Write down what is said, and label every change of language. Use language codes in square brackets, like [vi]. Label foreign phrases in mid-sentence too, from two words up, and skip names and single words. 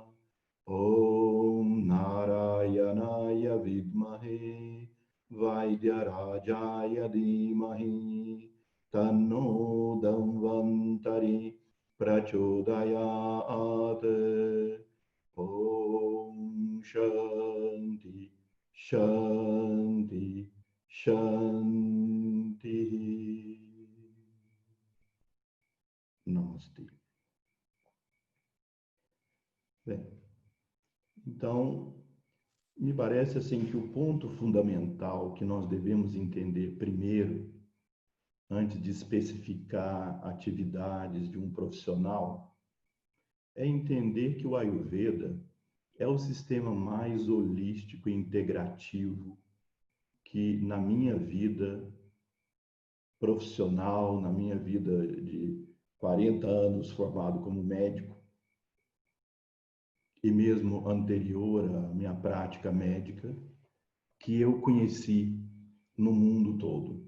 [sa] Om Narayanaya Vidmahe Vaidyarajaya Dhimahi Tanno Dhanvantari Prachodayat. Om Shanti Shanti Shanti. [pt] Namastê. Bem, então, me parece assim que o ponto fundamental que nós devemos entender primeiro, antes de especificar atividades de um profissional, é entender que o Ayurveda é o sistema mais holístico e integrativo que na minha vida profissional, na minha vida de 40 anos formado como médico, e mesmo anterior à minha prática médica, que eu conheci no mundo todo.